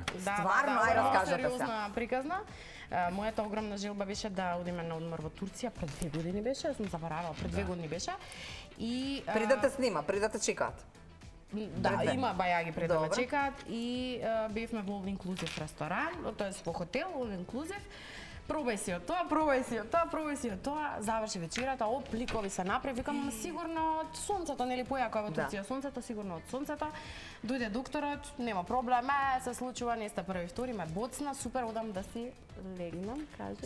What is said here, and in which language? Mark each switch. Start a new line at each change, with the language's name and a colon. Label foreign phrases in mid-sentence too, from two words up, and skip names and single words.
Macedonian: Стварно, ај раскажете се. Сериозна приказна. Мојата огромна желба беше да одиме на одмор во Турција пред 2 години беше, сум заборавала, пред 2 години беше. И Пред да те снима, пред да те чекаат. Да, има бајаги пред да ме чекаат и бевме во
English: all inclusive
Macedonian: ресторан, тоест во хотел
English: all inclusive.
Macedonian: Пробај си од тоа, заврши вечерата, пликови се направи, викам сигурно од сонцето, нели појако е во Турција сонцето, сигурно од сонцето. Дојде докторот, нема проблем, се случува, не сте први, втори, ме боцна, супер, одам да си легнам, каже.